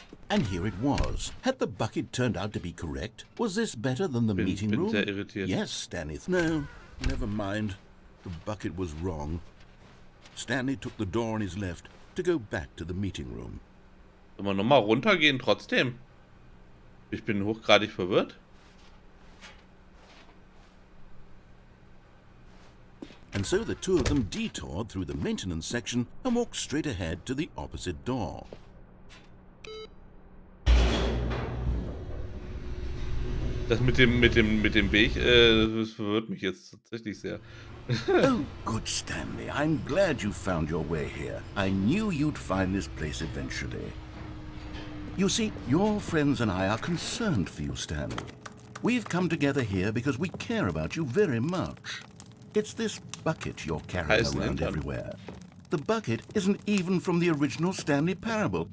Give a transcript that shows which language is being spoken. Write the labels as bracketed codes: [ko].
[en] And here it was. Had the bucket turned out to be correct? Was this better than the meeting [de] Bin [en] room? [de] sehr irritiert. [en] Yes, Stanley. No, never mind. The bucket was wrong. Stanley took the door on his left to go back to the meeting room. [de] Sollen wir nochmal runtergehen trotzdem? Ich bin hochgradig verwirrt. [en] And so the two of them detoured through the maintenance section and walked straight ahead to the opposite door. [de] Das mit dem Weg, das verwirrt mich jetzt tatsächlich sehr. [en] Oh, good Stanley. I'm glad you found your way here. I knew you'd find this place eventually. You see, your friends and I are concerned for you, Stanley. We've come together here because we care about you very much. It's this bucket you're carrying around everywhere. The bucket isn't even from the original Stanley Parable.